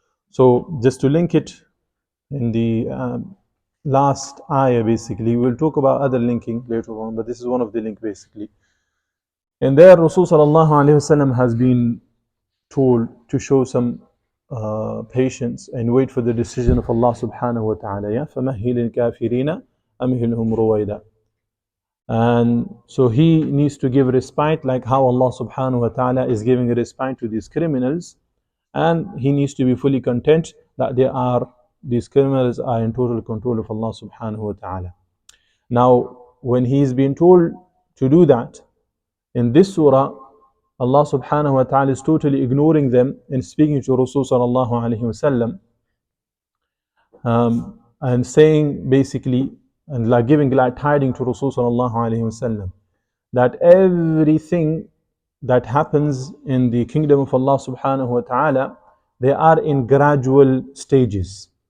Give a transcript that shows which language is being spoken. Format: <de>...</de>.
<en>So just to link it in the last ayah basically, we'll talk about other linking later on, but this is one of the link basically. And there Rasul sallallahu alaihi wasallam has been told to show some patience and wait for the decision of Allah subhanahu wa ta'ala.</en> <ar>Yeah, فَمَهِّلِ الْكَافِرِينَ أَمْهِلْهُمْ رُوَيْدًا.</ar> <en>And so he needs to give respite, like how Allah subhanahu wa ta'ala is giving a respite to these criminals, and he needs to be fully content that these criminals are in total control of Allah subhanahu wa ta'ala. Now when he's been told to do that, in this surah Allah subhanahu wa ta'ala is totally ignoring them and speaking to Rasul sallallahu alayhi wasallam, and saying basically, and like giving glad tidings to Rasul sallallahu alayhi wasallam, that everything that happens in the kingdom of Allah subhanahu wa ta'ala, they are in gradual stages.</en>